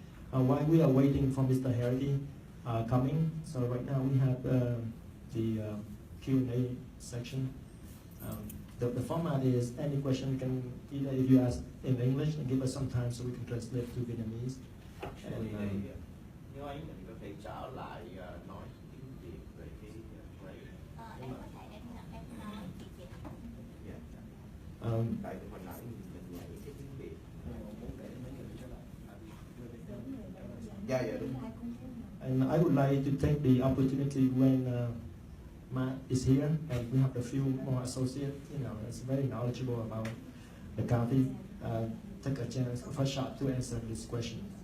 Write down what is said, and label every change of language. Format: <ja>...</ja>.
<en>While we are waiting for Mr. Harity coming, so right now we have the Q&A section. The format is any question can either if you ask in English and give us some time so we can translate to Vietnamese. And,</en> <vi>nếu anh mình có thể trở lại nói tiếng Việt về cái Em có thể em nói chị. tại vì hồi nãy mình nhảy cái tiếng Việt. Dạ đúng.</vi> <en>And I would like to take the opportunity when Matt is here, and we have a few more associates, that's very knowledgeable about the county. Take a chance, first shot to answer this question.</en>